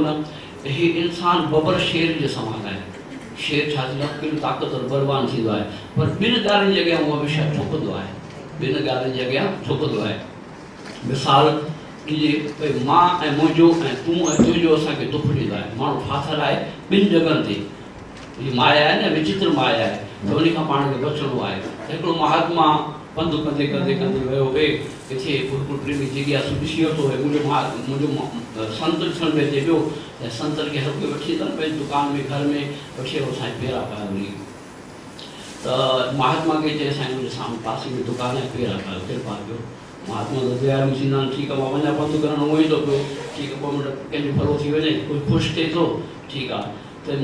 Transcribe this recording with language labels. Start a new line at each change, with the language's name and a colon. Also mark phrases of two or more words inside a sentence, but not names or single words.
Sindhi: ही इंसान बबर शेर जे समान आहे। शेर छा थींदो आहे केॾो ताक़तवर बलवान थींदो आहे पर ॿिनि ॻाल्हियुनि जे अॻियां उहो हमेशह झुकंदो आहे। ॿिनि ॻाल्हियुनि जे अॻियां झुकंदो आहे। मिसाल ॾिजे भई मां ऐं मुंहिंजो ऐं तूं ऐं तुंहिंजो असांखे दुख ॾींदो आहे। माण्हू फाथल आहे ॿिनि जॻहियुनि ते हीअ माया आहे न विचित्र माया आहे त उन खां पाण खे बचिणो आहे। हिकिड़ो महात्मा पंधु कंदे कंदे कंदे वियो किथे गुरुकुल प्रेमी जिज्ञासु ॾिसी वरितो मुंहिंजो संत ॾिसण में अचे पियो ऐं संतनि खे हर कोई वठी अचनि पंहिंजी दुकान में घर में वठी वियो साईं पेरा पाया वरी त महात्मा खे चए साईं मुंहिंजे साम्हूं पासे में दुकान आहे पेरा पायो कृपा कयो। महात्मा त दयालु थींदा आहिनि ठीकु आहे मां वञा पंधु करणु उहो ई थो पियो ठीकु आहे ॿ मिंट कंहिंजो भलो थी वञे कोई ख़ुशि थिए थो ठीकु आहे।